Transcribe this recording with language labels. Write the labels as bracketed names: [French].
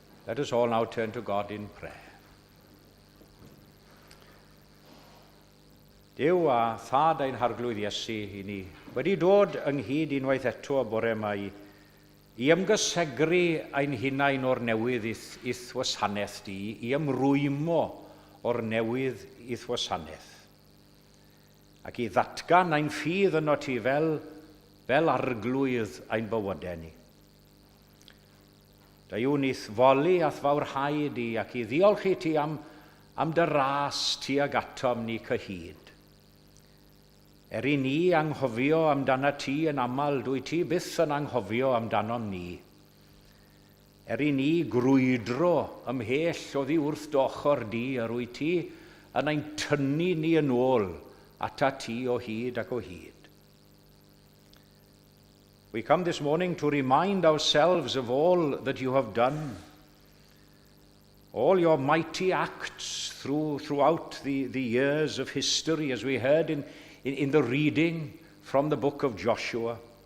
[English] Let us all now turn to God in prayer. [Welsh] Duw a thad ein harglwydd Iesu I ni wedi dod ynghyd unwaith eto y bore yma I ymgysegru ein hunain o'r newydd i'th wasanaeth di, I ymrwymo o'r newydd i'th wasanaeth. Ac I ddatgan ein ffydd yno ti fel arglwydd ein bywydau ni. Da yw nith foli ath fawrhau di ac I ddiolch I ti am dy ras ti ag atom ni cyhyd. I ni anghofio amdana ti yn aml, dwi ti byth yn anghofio amdanom ni. I ni grwydro ymhell oddi wrth dochor di, a rwy ti yn ein tynnu ni yn ôl ata ti o hyd ac o hyd. [English] We come this morning to remind ourselves of all that you have done, all your mighty acts throughout the years of history, as we heard in the reading from the book of Joshua.